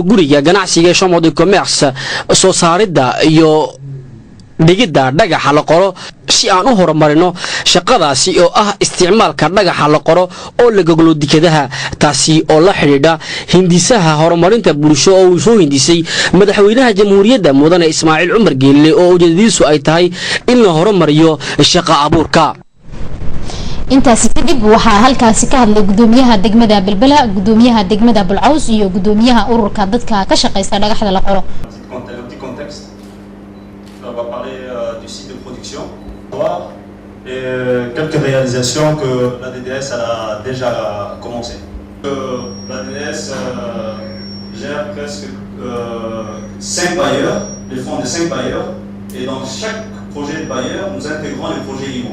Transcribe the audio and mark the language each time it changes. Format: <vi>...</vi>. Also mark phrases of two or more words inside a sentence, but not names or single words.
<so>guriga ganacsiga Chambre de Commerce soo saaridda iyo dhigida dhagaxa la qoro si aan u horumarino shaqadaasi oo ah isticmaalka dhagaxa la qoro oo la goglo dikadaha taasi oo la xiriidha hindisaha horumarinta bulsho oo uu soo hindisay madaxweynaha jamhuuriyadda mudane Ismaaciil Cumar Geelle oo ujeedadiisu ay tahay in la horumariyo shaqo abuurka intaas kadib waxa halkaasi ka hadlay gudoomiyaha degmada Balbala gudoomiyaha degmada Balcaws iyo gudoomiyaha ururka dadka ka shaqeysta dhagaxda la qoro</so> <fr>On va parler du site de production et quelques réalisations que la DDS a déjà commencé. La DDS gère presque 5 bailleurs, les fonds de 5 bailleurs, et dans chaque projet de bailleur, nous intégrons les projets IMO.</fr>